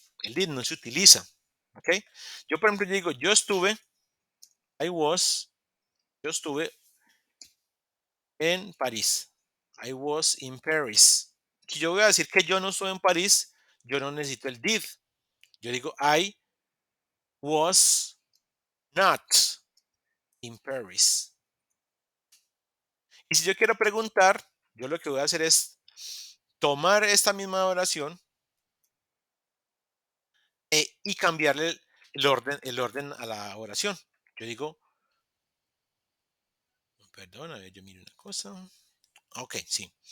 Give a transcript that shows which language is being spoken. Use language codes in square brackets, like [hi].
[es] El did no se utiliza. Ok. Yo, por ejemplo, digo, yo estuve, I was, yo estuve en París. [en] I was in Paris. [es] Si yo voy a decir que yo no estuve en París, yo no necesito el did. Yo digo, [en] I was not in Paris. [es] Y si yo quiero preguntar, yo lo que voy a hacer es tomar esta misma oración y cambiarle el orden a la oración. Yo digo, perdón, a ver, yo miro una cosa. Ok, sí.